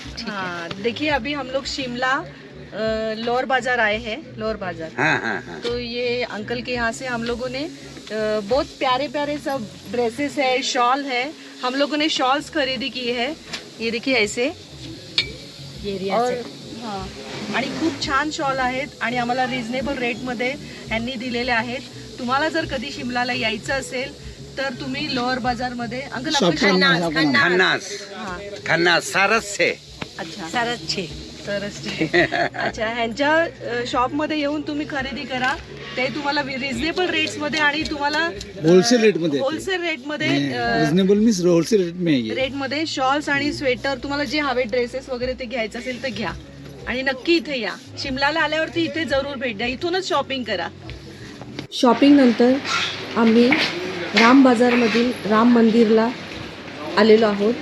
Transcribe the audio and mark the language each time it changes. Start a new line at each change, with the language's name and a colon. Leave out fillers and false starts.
Hindi: हाँ, देखिए अभी हम लोग शिमला लोअर बाजार आए हैं. लोअर बाजार. हाँ हाँ हाँ. तो ये अंकल के यहाँ से हम लोगों ने बहुत प्यारे प्यारे सब ड्रेसेस है, शॉल है. हम लोगों ने शॉल्स खरेदी की है. ये देखिए ऐसे. और हां,
Marathi: आणि खूप छान शॉल आहेत आणि आम्हाला रिजनेबल रेटमध्ये यांनी दिलेले आहेत. तुम्हाला जर कधी शिमलाला यायचं असेल तर तुम्ही लोअर बाजारमध्ये अंकल आपलं खन्नास हां,
Hindi: खन्नास सारस से.
Marathi: अच्छा सरसचे. अच्छा, ह्यांच्या शॉपमध्ये येऊन तुम्ही खरेदी करा. ते तुम्हाला रिजनेबल रेट्समध्ये आणि तुम्हाला होलसेल रेट मध्ये. होलसेल रेटमध्ये
Hindi: रिजनेबल मीन्स होलसेल रेट में है ये.
Marathi: रेटमध्ये शॉल्स आणि स्वेटर तुम्हाला जे हवे ड्रेसेस वगैरे ते घ्यायचं असेल तर घ्या. आणि नक्की इथे या. शिमलाला आल्यावरती इथे जरूर भेट द्या. इथूनच शॉपिंग करा. शॉपिंग नंतर आम्ही राम बाजारमधील राम मंदिरला आलेलो आहोत.